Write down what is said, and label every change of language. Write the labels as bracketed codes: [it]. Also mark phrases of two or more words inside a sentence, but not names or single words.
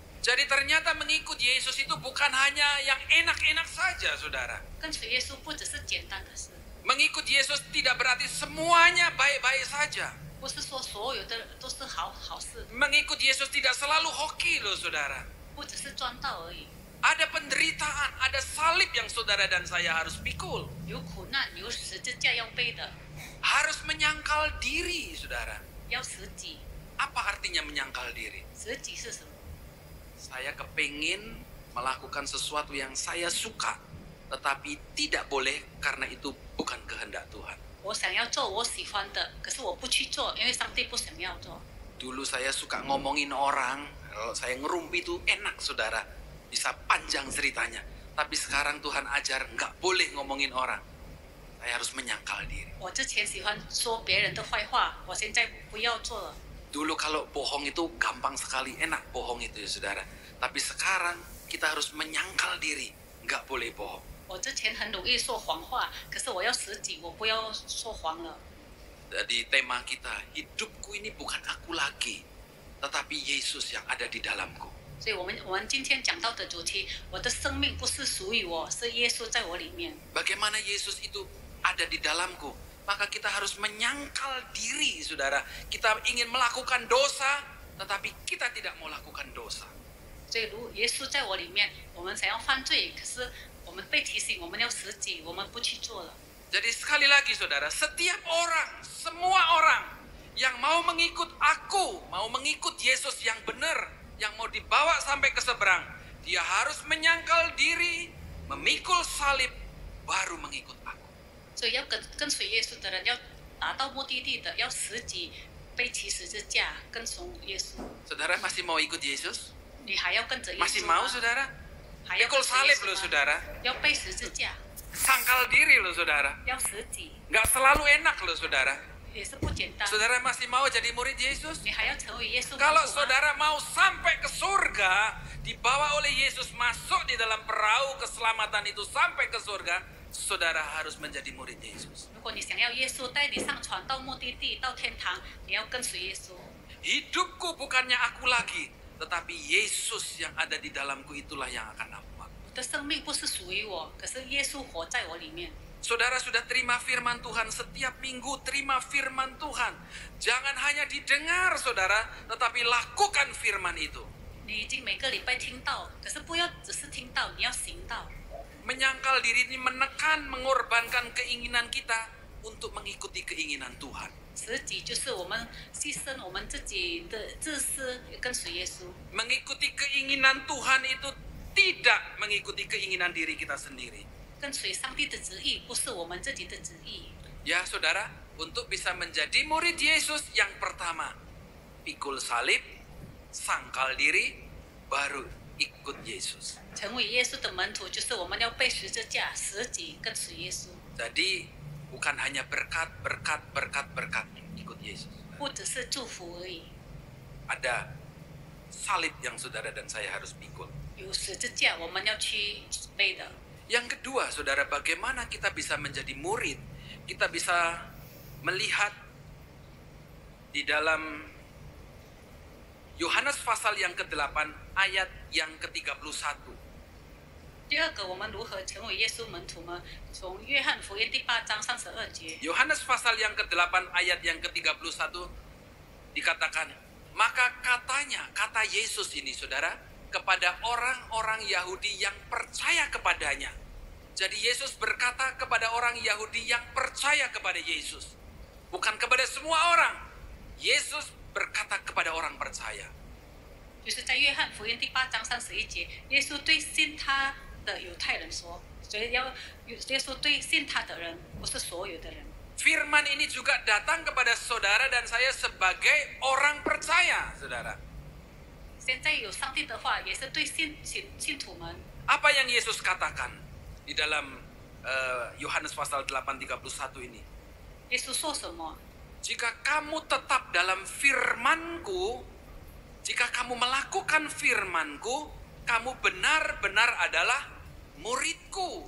[id] Jadi ternyata mengikut Yesus itu bukan hanya yang enak-enak saja, saudara. [zh] 跟随耶稣不只是简单的事， [id] Mengikut Yesus tidak berarti semuanya baik-baik saja. [zh] 不是说所有的都是好事， [id] Mengikut Yesus tidak selalu hoki loh, saudara. [zh] 不只是赚到而已。 [id] Ada penderitaan, ada salib yang saudara dan saya harus pikul. [zh] 有苦难，有十字架要背的， [id] Harus menyangkal diri, saudara. [zh] 要舍己。 [id] Apa artinya menyangkal diri? [zh] 舍己是什么？ [id] Saya kepingin melakukan sesuatu yang saya suka, tetapi tidak boleh karena itu bukan kehendak Tuhan. [zh] 我想要做我喜欢的，可是我不去做，因为上帝不想要做。 [id] Dulu saya suka ngomongin orang, kalau saya ngerumpi itu enak, saudara. Bisa panjang ceritanya. Tapi sekarang Tuhan ajar nggak boleh ngomongin orang. Saya harus menyangkal diri. [zh] 我之前喜欢说别人的坏话，我现在不要做了。 [id] Dulu kalau bohong itu gampang sekali, enak bohong itu ya saudara. Tapi sekarang kita harus menyangkal diri, nggak boleh bohong. [zh] 我之前很容易说谎话，可是我要舍己，我不要说谎了。 [id] Jadi tema kita, hidupku ini bukan aku lagi, tetapi Yesus yang ada di dalamku. [zh] 所以我们今天讲到的主题，我的生命不是属于我，是耶稣在我里面。 [id] Bagaimana Yesus itu ada di dalamku? Maka kita harus menyangkal diri, saudara. Kita ingin melakukan dosa, tetapi kita tidak mau lakukan dosa. [zh] 所以如耶稣在我里面，我们想要犯罪，可是我们被提醒，我们要舍己，我们不去做了。 [id] Jadi sekali lagi saudara, setiap orang, semua orang yang mau mengikut aku, mau mengikut Yesus yang benar, yang mau dibawa sampai ke seberang, dia harus menyangkal diri, memikul salib, baru mengikut aku. [zh] 所以要跟随耶稣的人，要达到目的地的，要舍己，背起十字架，跟从耶稣。 [id] Saudara masih mau ikut Yesus? [zh] 你还要跟着耶稣吗？ [id] Masih mau saudara? [zh] 还要 [id] Pikul [zh] 跟随耶 [id] salib [zh] 稣 [id] loh [zh] 吗？ [id] saudara. [zh] 要背十字架， [id] Sangkal diri loh saudara. [zh] 要舍己， [id] Nggak selalu enak loh saudara. [zh] 也是不简单。 [id] Saudara masih mau jadi murid Yesus? [zh] 你还要成为耶稣门徒 [id] Kalau [zh] 吗？ [id] saudara mau sampai ke surga, dibawa oleh Yesus masuk di dalam perahu keselamatan itu sampai ke surga, saudara harus menjadi murid Yesus. [zh] 如果你想要耶稣带你上船到目的地到天堂，你要跟随耶稣。 [id] Hidupku bukannya aku lagi, tetapi Yesus yang ada di dalamku itulah yang akan aku lakukan. [zh] 我的生命不是属于我，可是耶稣活在我里面。 [id] Saudara sudah terima firman Tuhan, setiap minggu terima firman Tuhan. Jangan hanya didengar saudara, tetapi lakukan firman itu. [zh] 你已经每个礼拜听到，可是不要只是听到，你要行道。 [id] Menyangkal diri ini menekan, mengorbankan keinginan kita untuk mengikuti keinginan Tuhan. [zh] 舍己就是我们牺牲我们自己的自私，跟随耶稣。 [id] Mengikuti keinginan Tuhan itu tidak mengikuti keinginan diri kita sendiri. [zh] 跟随上帝的旨意，不是我们自己的旨意。 [id] Ya saudara, untuk bisa menjadi murid Yesus yang pertama, pikul salib, sangkal diri, baru ikut Yesus. [zh] 成为耶稣的门徒，就是我们要背十字架、舍己，跟随耶稣。 [id] Jadi bukan hanya berkat, ikut Yesus. [zh] 不只是祝福而已， [id] Ada salib yang saudara dan saya harus pikul. [zh] 有十字架我们要去背的。 [id] Yang kedua, saudara, bagaimana kita bisa menjadi murid? Kita bisa melihat di dalam Yohanes pasal yang ke-8 ayat yang ke-31. [zh] 第二个，我们如何成为耶稣门徒呢？从约翰福音第8章32节， [id] Yohanes pasal yang ke-8 ayat yang ke-31 dikatakan, maka katanya, kata Yesus ini saudara, kepada orang-orang Yahudi yang percaya kepadanya. Jadi Yesus berkata kepada orang Yahudi yang percaya kepada Yesus. Bukan kepada semua orang. Yesus berkata kepada orang percaya. [zh] 就是在约翰福音第8章31节，耶稣对信他的犹太人说，所以耶稣对信他的人，不是所有的人。 [id] Firman ini juga datang kepada saudara dan saya sebagai orang percaya, saudara. [zh] 现在有上帝的话，也是对信徒们。 [id] Apa yang Yesus katakan di dalam Yohanes pasal 8:31 ini? [zh] 耶稣说什么？ [id] Jika kamu tetap dalam firman-Ku, jika kamu melakukan firman-Ku, kamu benar-benar adalah murid-Ku.